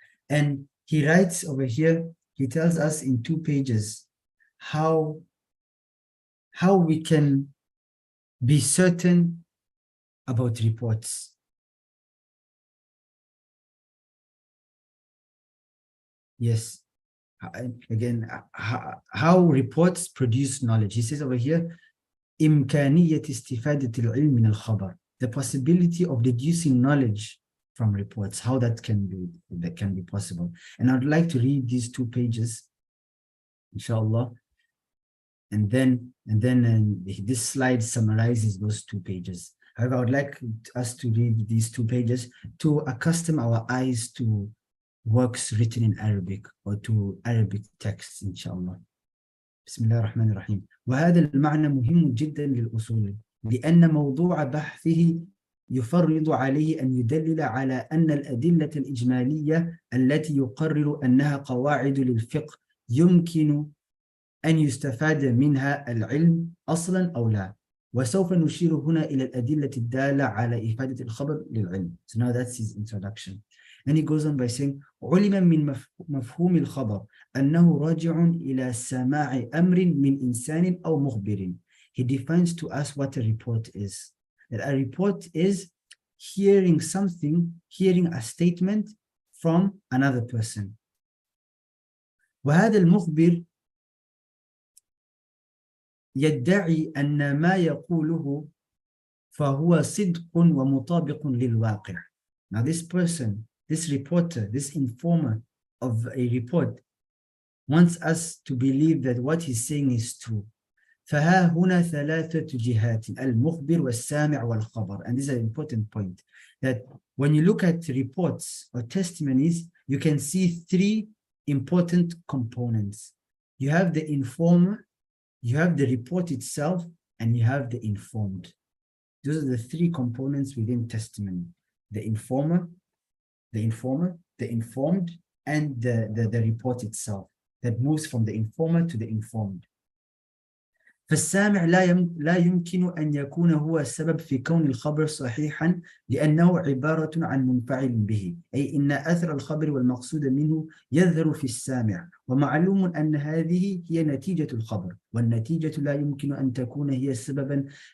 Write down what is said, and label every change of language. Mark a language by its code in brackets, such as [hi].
[en] And he writes over here, he tells us in 2 pages how we can be certain about reports. Yes. Again, how reports produce knowledge. He says over here, [ar] إمكانية استفادة العلم من الخبر. [en] The possibility of deducing knowledge from reports, how that can be possible. And I'd like to read these 2 pages, inshallah. And then this slide summarizes those 2 pages. However, I would like us to read these 2 pages to accustom our eyes to works written in Arabic or to Arabic texts, inshallah. [ar] بسم الله الرحمن الرحيم. وهذا المعنى مهم جدا للأصول لأن موضوع بحثه يفرض عليه أن يدلل على أن الأدلة الإجمالية التي يقرر أنها قواعد للفقه يمكن أن يستفاد منها العلم أصلا أو لا. وسوف نشير هنا إلى الأدلة الدالة على إفادة الخبر للعلم. [en] So now that's his introduction. And he goes on by saying, [ar] علم من مفهوم الخبر أنه راجع إلى سماع أمر من إنسان أو مخبر. [en] He defines to us what a report is. That a report is hearing something, hearing a statement from another person. [ar] وهذا المخبر يدعي أن ما يقوله فهو صدق ومطابق للواقع. [en] Now this person, this reporter, this informer of a report wants us to believe that what he's saying is true. [ar] فها هنا ثلاثة جهات المخبر والسامع والخبر. [en] And this is an important point, that when you look at reports or testimonies, you can see 3 important components. You have the informer, you have the report itself, and you have the informed. Those are the 3 components within testimony: the informer, the informed, and the report itself that moves from the informer to the informed. [ar] فالسامع لا يمكن أن يكون هو السبب في كون الخبر صحيحا، لأنه عبارة عن منفعل به، أي إن أثر الخبر والمقصود منه يظهر في السامع، ومعلوم أن هذه هي نتيجة الخبر، والنتيجة لا يمكن أن تكون هي سببا